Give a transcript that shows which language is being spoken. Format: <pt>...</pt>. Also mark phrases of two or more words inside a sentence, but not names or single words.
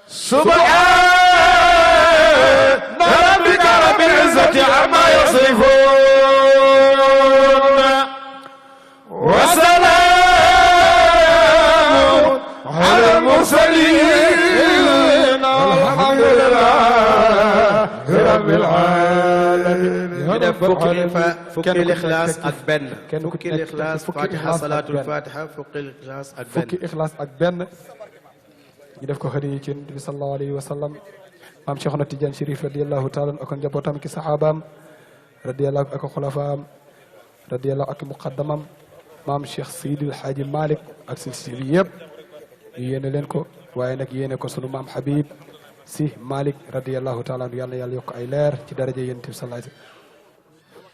<ar>سبحان ربك رب العزة عما يصفون وسلام على المرسلين والحمد لله رب العالمين.</ar> <wo>fukki Ixlaas ak benn. fukki Ixlaas Fatiha salaatul Fatiha fukki Ixlaas ak benn. fukki Ixlaas ak benn. ñu def ko hadiya ci Yonent bi</wo> <ar>صلى الله عليه وسلم.</ar> <wo>maam Cheikhna Tidiane Chérif</wo> <ar>رضي الله تعالى</ar> <wo>ak njabootam ki saxaabaam radiyallahu ak xulafaam radiyallahu ak muqaddamam maam Cheikh Seydil Hadji Malick ak silsili yëpp ñu yéene leen ko waaye nag yéene ko sunu maam Habib si Malick radiyallahu taala yàlla yàlla yokk ay leer ci daraja Yonent bi</wo> <ar>صلى الله عليه وسلم.</ar>